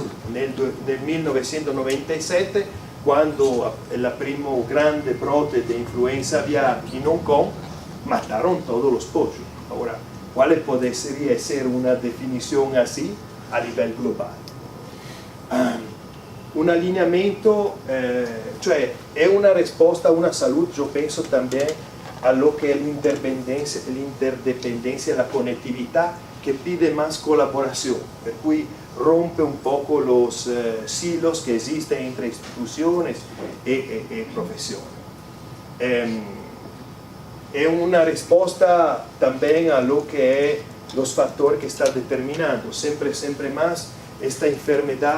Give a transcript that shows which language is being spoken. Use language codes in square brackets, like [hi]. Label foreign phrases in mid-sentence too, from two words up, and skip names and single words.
[es] En 1997, cuando el primo grande brote de influenza aviar en Hong Kong, mataron todos los pollos. Ahora, ¿cuál podría ser una definición así a nivel global? [it] un allineamento, cioè è una risposta a una salute, io penso [es] también a lo que es l'interdependencia, la conectività, que pide más colaboración, [it] per cui [es] rompe un poco los silos que existen entre instituciones y profesiones. Es una respuesta también a lo que es los factores que están determinando siempre más esta enfermedad.